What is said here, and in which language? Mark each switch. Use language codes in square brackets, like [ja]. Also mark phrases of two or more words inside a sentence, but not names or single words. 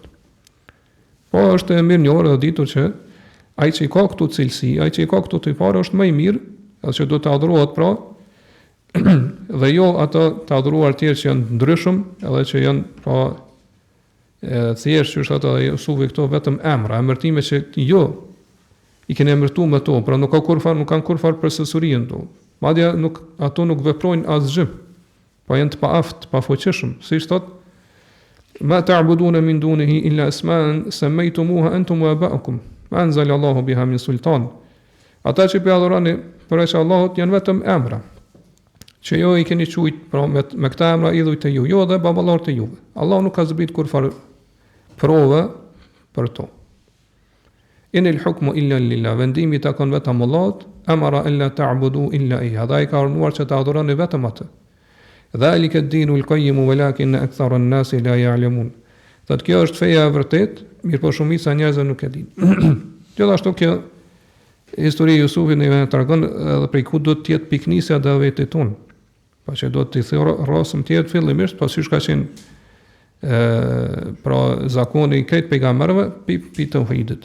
[sq] Po është e mirë njohur dhe ditur që ai që I ka këtu cilësi, ai që I ka këtu të parë është më I mirë, atë që do të adhurohet pra, dhe jo ato të adhuruar të tjerë që janë ndryshëm, edhe që janë pra thjesht që është ata Jusufi këto vetëm emërtime që jo I kanë emërtuar me to, pra nuk kanë kurfar përsosurinë to. Madje ato nuk veprojnë asgjë, po janë të paaft, pa fuqishëm, siç thot [ar] ما تعبدون من دونه إلا أسماء سميتموها أنتم وآباؤكم ما أنزل الله بها من سلطان. [sq] Ata që pe adhuroni përveç Allahut janë vetëm emra që jo i keni qujt, pra me këta emra idhuj të ju, jo dhe baballar të juve. Allah nuk ka zbrit kur farë prove për to. [ar] إن الحكم إلا لله, [sq] vendimi ta kon vetëm Allahut, [ar] أمر ألا تعبدوا إلا إياه, [sq] dhe ai ka urdhëruar që ta adhuroni vetëm atë. [ar] ذلك الدين القيم ولكن أكثر الناس لا يعلمون. [sq] Thotë kjo është feja e vërtet, mirë po shumica njerëzve nuk e dinë. Gjithashtu kjo historia e Jusufit ne tregon edhe prej ku do të jetë piknisja e davetit ton. Pa që do të rrosëm të jetë fillimisht, pasysh ka qenë pra zakoni i krejt pejgamberëve pi tauhidit.